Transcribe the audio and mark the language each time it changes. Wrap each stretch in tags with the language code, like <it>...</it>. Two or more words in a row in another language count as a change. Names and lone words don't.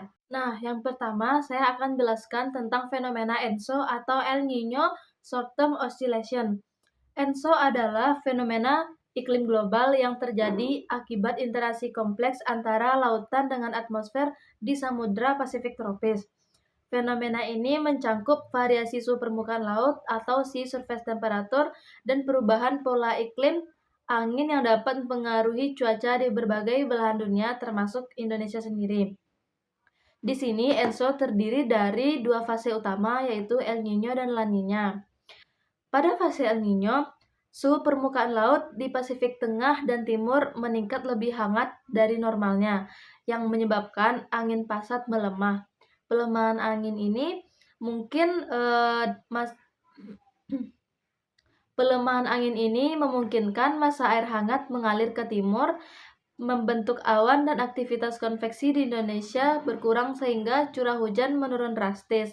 <id>Nah, yang pertama saya akan jelaskan tentang fenomena ENSO atau El Niño</id> <en>Short Term Oscillation.</en> <id>ENSO adalah fenomena iklim global yang terjadi akibat interaksi kompleks antara lautan dengan atmosfer di Samudra Pasifik tropis. Fenomena ini mencangkup variasi suhu permukaan laut atau</id> <en>sea surface temperature</en> <id>dan perubahan pola iklim angin yang dapat mempengaruhi cuaca di berbagai belahan dunia termasuk Indonesia sendiri. Di sini ENSO terdiri dari dua fase utama yaitu El Niño dan La Niña. Pada fase El Niño, suhu permukaan laut di Pasifik Tengah dan Timur meningkat lebih hangat dari normalnya yang menyebabkan angin pasat melemah. Pelemahan angin ini pelemahan angin ini memungkinkan massa air hangat mengalir ke timur, membentuk awan dan aktivitas konveksi di Indonesia berkurang sehingga curah hujan menurun drastis.</id>